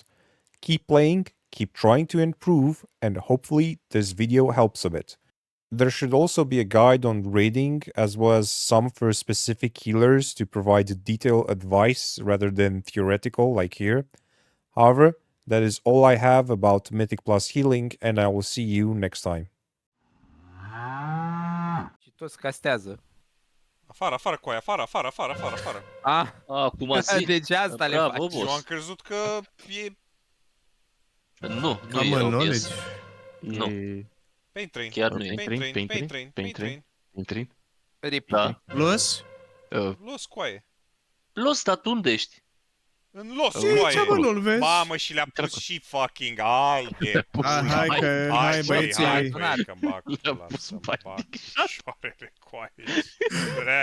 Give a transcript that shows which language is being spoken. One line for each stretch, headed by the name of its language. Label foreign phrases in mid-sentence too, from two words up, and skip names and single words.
English: Keep playing, keep trying to improve, and hopefully this video helps a bit. There should also be a guide on raiding as well as some for specific healers to provide detailed advice rather than theoretical like here. However, that is all I have about Mythic Plus healing, and I will see you next time.
Romanian: Și toți castează. Afară, afară cu aia, afară, afară, afară, afară, afară. Ah, Cum ați deci asta le Bravo, faci. Eu am boss. crezut că e Nu, nu
English: Common
Romanian: e obvious.
English: knowledge.
Romanian: Nu,
English: pain train.
Romanian: chiar nu e.
English: Pain train, pain train, pain train.
Romanian: Intri? Repeat. Da. Plus? Los coaie. Los, dar tu unde ești? În los Ce mă, coaie. nu-l vezi? Mamă, și le-a pus și fucking, haide. Hai că, hai băieții. hai că bag Le-a pula pus să-mi bani. bag picioarele coaie. Dracu,